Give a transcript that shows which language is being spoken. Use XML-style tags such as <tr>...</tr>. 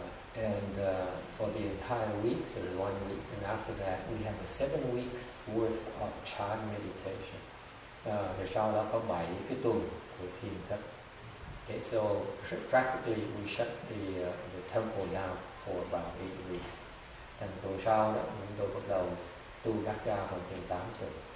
<en>And for the entire week, so the 1 week, and after that we have a 7 weeks worth of Chan meditation.</en> <vi>Rồi sau đó có 7 cái tuần của thiền thất.</vi> <en>Okay, so practically we shut the temple down for about 8 weeks.</en> <vi>Thành tuần sau đó chúng tôi bắt đầu tu gắt gao khoảng chừng 8 tuần.</vi>